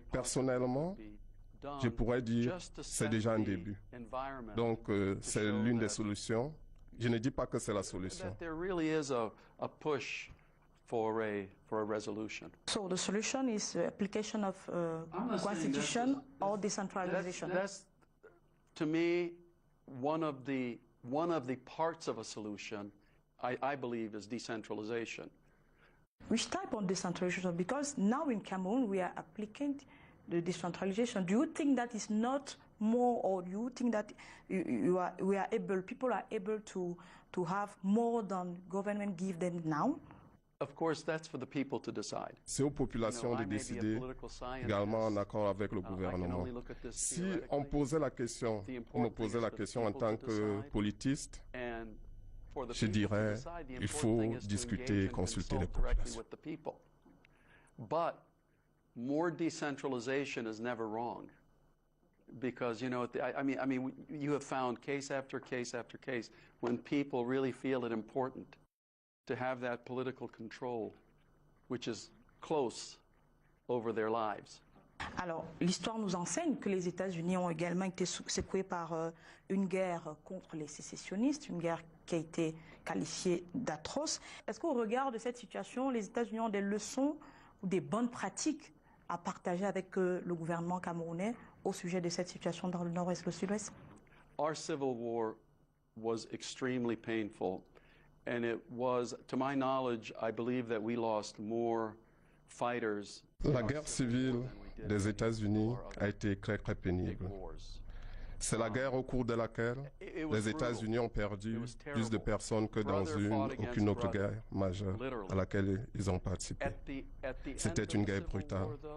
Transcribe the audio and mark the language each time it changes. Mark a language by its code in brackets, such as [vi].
[fr] personnellement, je pourrais dire c'est déjà un début. Donc, c'est l'une des solutions. Je ne dis pas que c'est la solution. [en] There really is a push for a resolution. So the solution is application of constitution or decentralization. That's to me one of the parts of a solution. I believe is decentralization. Which type of decentralization? Because now in Cameroon we are applying the decentralization. Do you think that is not more, or do you think that people are able to have more than government give them now? Of course, that's for the people to decide. [fr] C'est aux populations de décider, également en accord avec le gouvernement. Si on posait la question, on me posait la question en tant que politiste, je dirais, il faut discuter et consulter les populations. [en] But more decentralization is never wrong, because I mean, you have found case after case after case when people really feel it important to have that political control, which is close over their lives. [fr] Alors, l'histoire nous enseigne que les États-Unis ont également été secoués par une guerre contre les sécessionnistes, une guerre qui a été qualifié d'atroce. Est-ce qu'au regard de cette situation, les États-Unis ont des leçons ou des bonnes pratiques à partager avec le gouvernement camerounais au sujet de cette situation dans le nord-ouest et le sud-ouest? [en] Our civil war was extremely painful, and it was, to my knowledge, I believe that we lost more fighters. [fr] La guerre civile des États-Unis a été très pénible. C'est la guerre au cours de laquelle les États-Unis ont perdu plus de personnes que dans aucune autre guerre majeure à laquelle ils ont participé. C'était une guerre brutale.